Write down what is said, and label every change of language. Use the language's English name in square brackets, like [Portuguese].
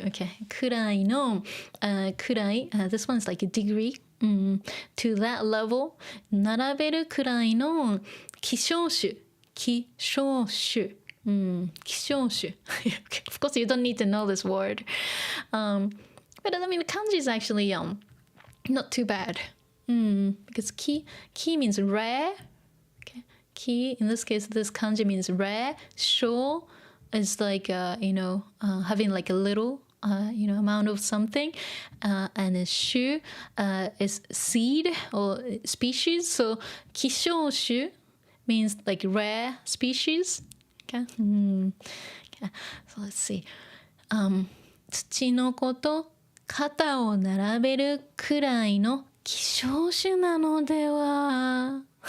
[Japanese] Okay, くらいのくらい。 [English] This one's like a degree. To that level. [Japanese] 並べるくらいの希少種。希少種。希少種。 [English] Of course, you don't need to know this word. But I mean, kanji is actually not too bad. Because ki means rare. Okay. Ki, in this case, this kanji means rare. Sho is like having like a little amount of something, and a shu is seed or species. So kishōshu means like rare species. Okay. Okay. So let's see. [Japanese] 土の子と肩を並べるくらいの希少種なのでは。